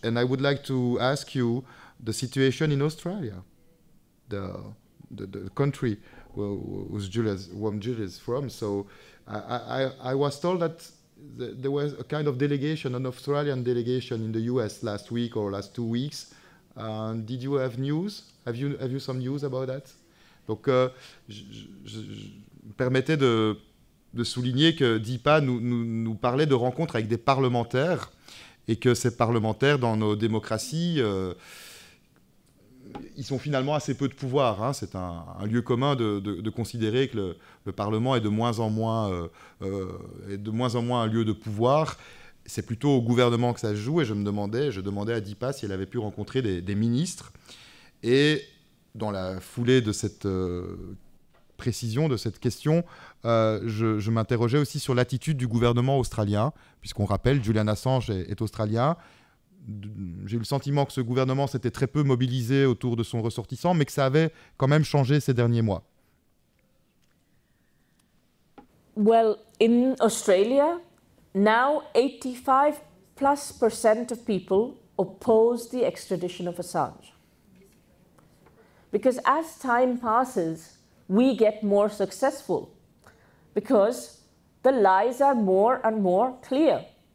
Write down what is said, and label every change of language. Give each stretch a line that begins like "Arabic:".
English: And I would like to ask you the situation in Australia, the country where Julian is from. So I was told that there was a kind of delegation, an Australian delegation in the US last week or last 2 weeks. Did you have news? Have you some news about that?
French: Donc, je me permettais de souligner que Deepa nous parlait de rencontres avec des parlementaires et que ces parlementaires, dans nos démocraties, ils sont finalement assez peu de pouvoir. Hein. C'est un lieu commun de considérer que le Parlement est de moins en moins un lieu de pouvoir. C'est plutôt au gouvernement que ça se joue, et je demandais à Deepa si elle avait pu rencontrer des ministres. Et dans la foulée de cette précision, de cette question, je m'interrogeais aussi sur l'attitude du gouvernement australien, puisqu'on rappelle, Julian Assange est australien. J'ai eu le sentiment que ce gouvernement s'était très peu mobilisé autour de son ressortissant, mais que ça avait quand même changé ces derniers mois.
English: Well, in Australia, now 85% of people oppose the extradition of Assange. Because as time passes, we get more successful, because the lies are more and more clear.